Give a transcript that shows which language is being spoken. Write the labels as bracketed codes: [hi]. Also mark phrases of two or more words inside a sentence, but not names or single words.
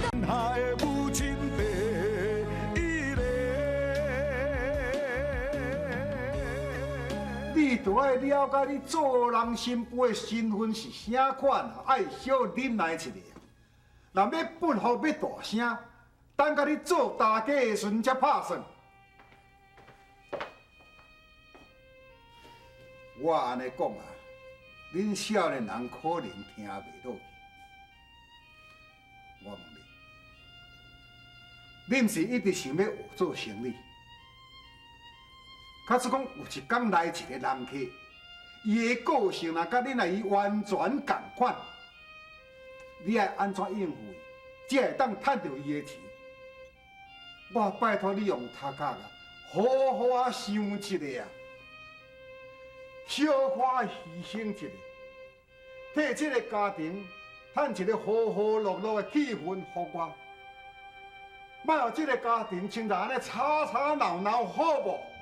[nan] 下的母亲地，伊个，你就要了解你做人新妇的身份是啥款，爱小忍耐一下。若要不服要大声，等甲你做大家的时阵才拍算。我安尼讲啊，恁少年人可能听袂落去。我问你，恁是一直想要学做生意？假使讲有一天来一个人客，伊的个性若甲恁来伊完全共款，你爱安怎应付伊，才会当趁到伊的钱？我拜托你用头壳啊，好好啊想一下啊，小可牺牲一下，替这个家庭趁一个和和乐乐的气氛互我，莫让这个家庭亲像安尼吵吵闹闹，好无？